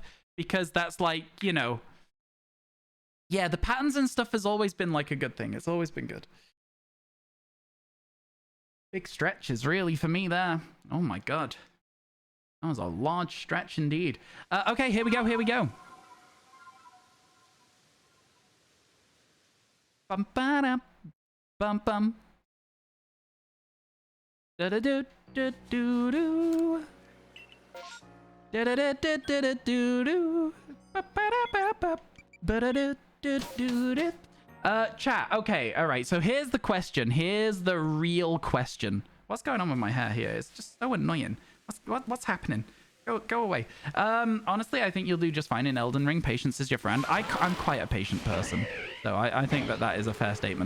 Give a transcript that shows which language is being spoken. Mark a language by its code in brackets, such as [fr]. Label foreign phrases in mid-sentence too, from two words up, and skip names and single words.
[en] Because that's like, you know... Yeah, the patterns and stuff has always been like a good thing. It's always been good. Big stretches, really, for me there. Oh my god. That was a large stretch indeed. Okay, here we go, here we go. Bum ba da bum bum. Da da do do do do. Da da da da da da do do. Ba ba da ba ba. Ba da do do do do. Chat. Okay, all right. So here's the question. Here's the real question. What's going on with my hair here? It's just so annoying. What's happening? Go away. Honestly, I think you'll do just fine in Elden Ring. Patience is your friend. I'm quite a patient person. So I think that is a fair statement.